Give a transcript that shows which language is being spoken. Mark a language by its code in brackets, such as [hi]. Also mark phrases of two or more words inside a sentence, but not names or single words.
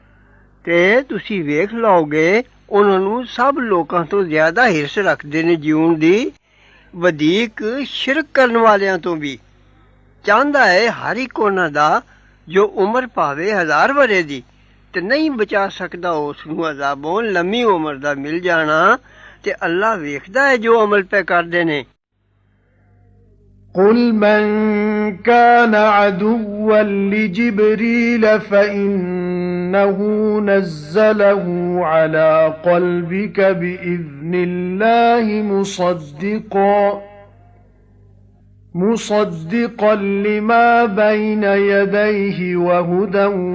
[pa] ਤੇ ਤੁਸੀਂ ਵੇਖ ਲਓਗੇ ਉਹਨਾਂ ਨੂੰ ਸਭ ਲੋਕਾਂ ਤੋਂ ਜ਼ਿਆਦਾ ਹਿਰਸ ਰੱਖਦੇ ਨੇ ਜਿਉਣ ਦੀ ਵਧੇਕ ਸ਼ਿਰਕ ਕਰਨ ਵਾਲਿਆਂ ਤੋਂ ਵੀ ਚਾਹੁੰਦਾ ਹੈ ਹਰ ਇੱਕ ਉਹਨਾਂ ਦਾ ਜੋ ਉਮਰ ਭਾਵੇਂ 1000 ਵਰੇ ਦੀ ਤੇ ਨਹੀਂ ਬਚਾ ਸਕਦਾ ਉਸ ਨੂੰ ਅਜ਼ਾਬੋਂ ਲੰਮੀ ਉਮਰ ਦਾ ਮਿਲ ਜਾਣਾ ਤੇ ਅੱਲਾ ਵੇਖਦਾ ਹੈ ਜੋ ਅਮਲ ਪੈ ਕਰਦੇ ਨੇ [ar] قُلْ مَنْ كَانَ عَدُوًّا لِجِبْرِيلَ فَإِنَّهُ نَزَّلَهُ عَلَى قَلْبِكَ بِإِذْنِ اللَّهِ مُصَدِّقًا لِمَا بَيْنَ يَدَيْهِ وَهُدًى